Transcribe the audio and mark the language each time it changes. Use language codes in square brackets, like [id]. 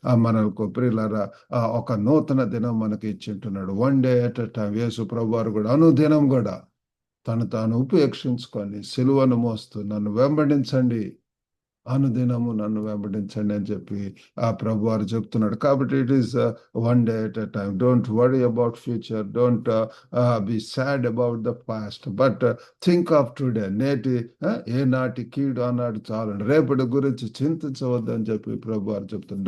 [te] మనకు ప్రియులారా ఒక నూతన దినం మనకి ఇచ్చింటున్నాడు. [en] 1 day at a time. [te] యేసు ప్రభువారు కూడా అనుదినం కూడా తను తాను ఉపేక్షించుకొని సిలువను మోస్తూ నన్ను వెంబడించండి, అనుదినము నన్ను వెంబడించండి అని చెప్పి ఆ ప్రభు వారు చెప్తున్నాడు. కాబట్టి [en] It is 1 day at a time. Don't worry about future, don't be sad about the past, but think of today. [te] నేటి ఏనాటి కీడు అన్నాడు చాలండి, రేపటి గురించి చింతించవద్దని చెప్పి ప్రభు వారు చెప్తున్నారు.